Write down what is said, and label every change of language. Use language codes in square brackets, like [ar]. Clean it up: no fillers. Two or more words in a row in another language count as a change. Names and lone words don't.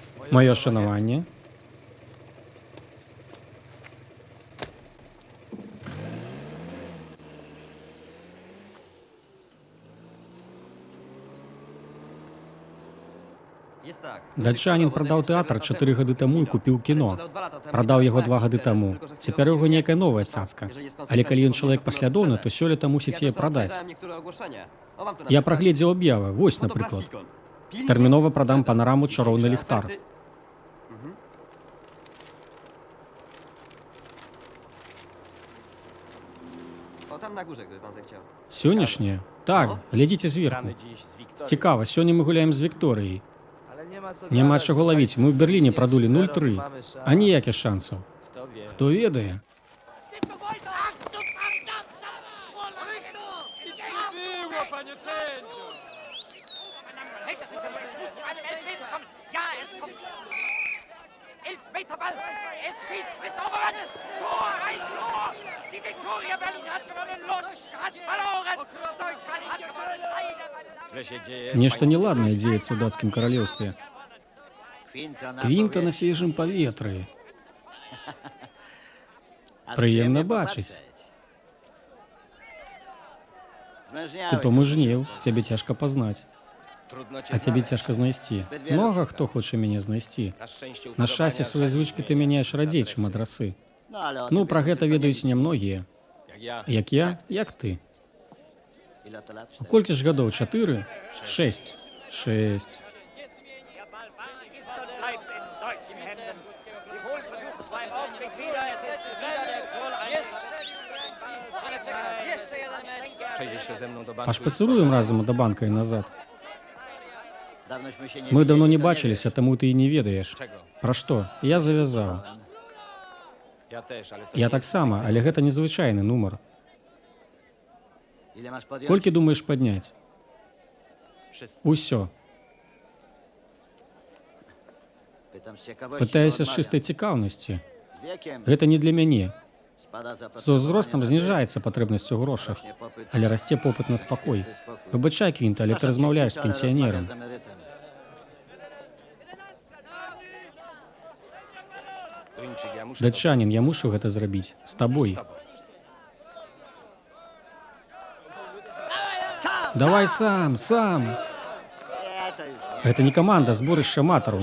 [uk] Моє шанування. [pl] Jest tak. [be] Датчанін продав тэатр 4 гады таму і купіў кіно. Прадаў яго 2 гады таму. Цяпер у яго нейкая новая цацка. Але калі ён чалавек паслядоўны, то сёлета мусіць яе прадаць. Я прагледзеў аб'явы. Вось, напрыклад. Тэрмінова прадам панараму «Чароўны ліхтар». [pl] O, tam na górze, gdyby pan zechciał. [be] Сённяшняе? Так, глядзіце зверху. [pl] Gramy dziś z Wiktorią. [be] Цікава, сёння мы гуляем з Вікторыяй. [pl] Ale nie ma co [be] Няма [pl] gadać, [be] чаго лавіць. Мы ў Берліне прадулі 0-3. 0-3. [pl] Mamy szans. [be] А ніякіх шансаў. [pl] Kto wie? [be] Хто ведае? [pl] Było, panie sędzio! [de] Ja, es kommt. Elfmeterball. Es schießt mit Obermannes. Tor, ein Tor. Die Viktoria Berlin hat gewonnen. Lutsch hat verloren. Deutschland hat gewonnen. [pl] Źle się dzieje. [be] Нешта неладнае дзеецца ў дацкім каралеўстве. Квінта на свежым паветры. Прыемна бачыць. Ты памужнеў, цябе цяжка пазнаць, [pl] Trudno cię [be] а цябе [pl] znaleźć. [be] цяжка знайсці. Многа хто хоча мяне знайсці. [pl] Na szczęście [be] На шчасце, свае звычкі ты мяняеш радзей, чым адрасы. Ну, пра гэта ведаюць немногія. [pl] Jak ja. [be] Як я, як ты. Колькі ж гадоў? 4? 6. 6. [de] Der Ball ist und bleibt in deutschen Händen. Die Hohlversuche zwei im Augenblick wieder. Es ist wieder der Kohl. [pl] Przejdzie się ze mną do banku. [be] Пашпацыруем разам да банка і назад. Мы давно не бачыліся, таму ты і не ведаеш. [pl] Czego? [be] Пра што? Я завязаў. [pl] Ja też, ale to [be] Я [pl] nie [be] таксама, але гэта незвычайны нумар. Колькі думаеш падняць? [pl] wszystko. [be] Усё. Пытаюся з чыстай цікаўнасці. Гэта не для мяне. З узростам зніжаецца патрэбнасць у грошах, але расце попыт на спакой. Выбачай, Квінта, але ты размаўляеш з пенсіянерам. [pl] Duńczyk, ja muszę [be] Датчанін, я мушу гэта зрабіць. З табой. Давай сам, сам. Гэта не каманда, зборышча аматараў.